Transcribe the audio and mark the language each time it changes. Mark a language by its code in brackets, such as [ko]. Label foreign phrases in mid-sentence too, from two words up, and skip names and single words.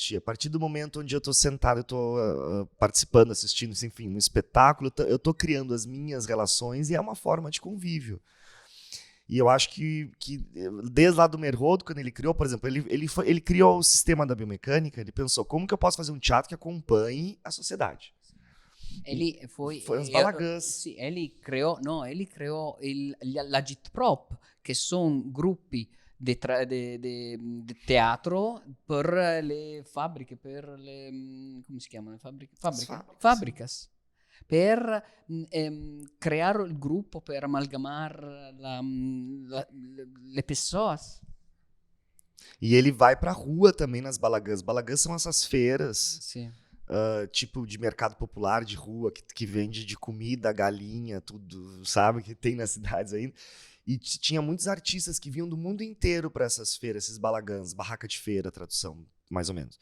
[pt] A partir do momento onde eu estou sentado, eu estou participando, assistindo, enfim, no espetáculo, eu estou criando as minhas relações e é uma forma de convívio. E eu acho que desde lá do Merholdt, quando ele criou, por exemplo, ele criou o sistema da biomecânica, ele pensou, como que eu posso fazer um teatro que acompanhe a sociedade? Ele foi as balagãs. Sì, ele criou [it] l'Agitprop, che sono gruppi di teatro per le fabbriche, per le come si chiamano? [pt] Fábricas. [it] Per creare il gruppo, per amalgamar le pessoas. [pt] E ele vai pra rua também nas balagãs. Balagãs são essas feiras, Sì. tipo de mercado popular de rua, que vende de comida, galinha, tudo, sabe? Que tem nas cidades ainda. E tinha muitos artistas que vinham do mundo inteiro para essas feiras, esses balagãs, barraca de feira, tradução, mais ou menos.